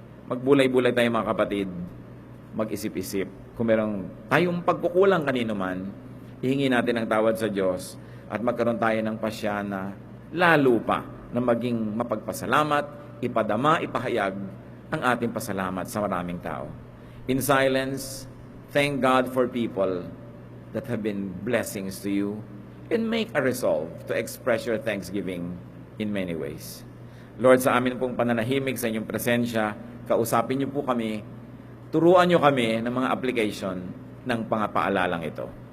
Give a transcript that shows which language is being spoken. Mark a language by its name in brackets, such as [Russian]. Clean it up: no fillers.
[Filipino] Magbulay-bulay tayo mga kapatid, mag-isip-isip. Kung merong tayong pagkukulang kanino man, ihingi natin ang tawad sa Diyos at magkaroon tayo ng pasya na lalo pa na maging mapagpasalamat, ipadama, ipahayag ang ating pasalamat sa maraming tao. [English] In silence, thank God for people that have been blessings to you and make a resolve to express your thanksgiving in many ways. [Filipino] Lord, sa amin pong pananahimik sa inyong presensya, kausapin niyo po kami, turuan niyo kami ng mga application ng pangapaalalang ito.